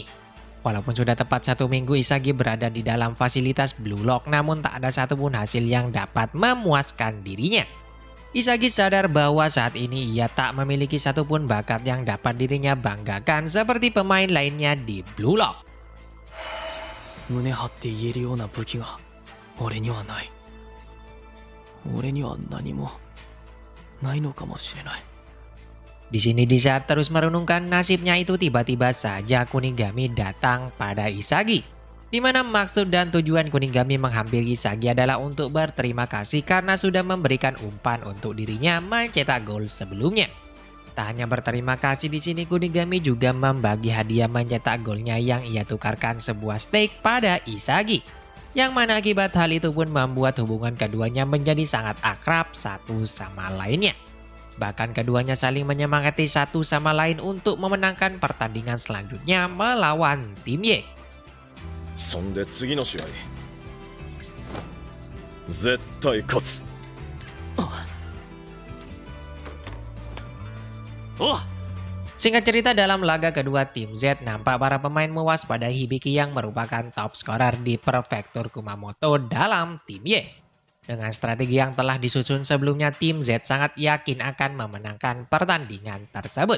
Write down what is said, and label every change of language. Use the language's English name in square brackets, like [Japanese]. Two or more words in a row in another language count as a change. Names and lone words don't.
[Indonesian] Walaupun sudah tepat 1 minggu Isagi berada di dalam fasilitas Blue Lock, namun tak ada satupun hasil yang dapat memuaskan dirinya. Isagi sadar bahwa saat ini ia tak memiliki satupun bakat yang dapat dirinya banggakan seperti pemain lainnya di Blue Lock. [Japanese] 胸張って言えるような武器が俺にはない。俺には何もないのかもしれない。 [Indonesian] Di sini di saat terus merenungkan nasibnya itu, tiba-tiba saja Kunigami datang pada Isagi. Di mana maksud dan tujuan Kunigami menghampiri Isagi adalah untuk berterima kasih karena sudah memberikan umpan untuk dirinya mencetak gol sebelumnya. Tak hanya berterima kasih, di sini Kunigami juga membagi hadiah mencetak golnya yang ia tukarkan sebuah steak pada Isagi. Yang mana akibat hal itu pun membuat hubungan keduanya menjadi sangat akrab satu sama lainnya. Bahkan keduanya saling menyemangati satu sama lain untuk memenangkan pertandingan selanjutnya melawan tim Y. [Japanese] そんで次の試合絶対勝つ。 [Indonesian] Singkat cerita, dalam laga kedua tim Z, nampak para pemain mewaspadai Hibiki yang merupakan [English] top scorer [Indonesian] di prefektur Kumamoto dalam tim Y. Dengan strategi yang telah disusun sebelumnya, tim Z sangat yakin akan memenangkan pertandingan tersebut.